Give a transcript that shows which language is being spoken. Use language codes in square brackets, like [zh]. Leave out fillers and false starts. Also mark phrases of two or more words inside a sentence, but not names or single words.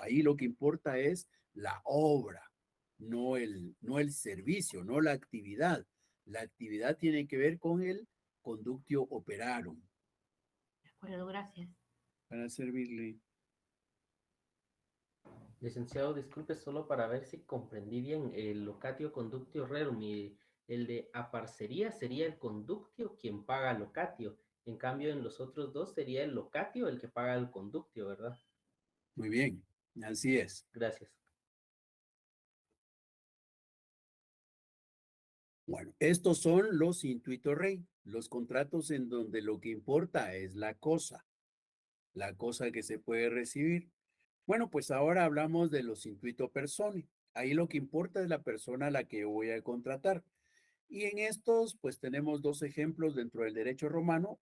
[es] Ahí lo que importa es la obra, no el servicio, no la actividad. La actividad tiene que ver con el [la] conductio operarum. [es] De acuerdo, gracias. Para servirle. Licenciado, disculpe solo para ver si comprendí bien el [la] locatio conductio rerum [es] y el de aparcería sería el conductio quien paga el locatio. En cambio, en los otros dos sería el locatio el que paga el conductio, ¿verdad? Muy bien, Así es. Gracias. Bueno, estos son los [la] intuito rei, [es] los contratos en donde lo que importa es la cosa que se puede recibir. Bueno, pues ahora hablamos de los [la] intuito persone. [es] Ahí lo que importa es la persona a la que voy a contratar. Y en estos, pues tenemos dos ejemplos dentro del derecho romano.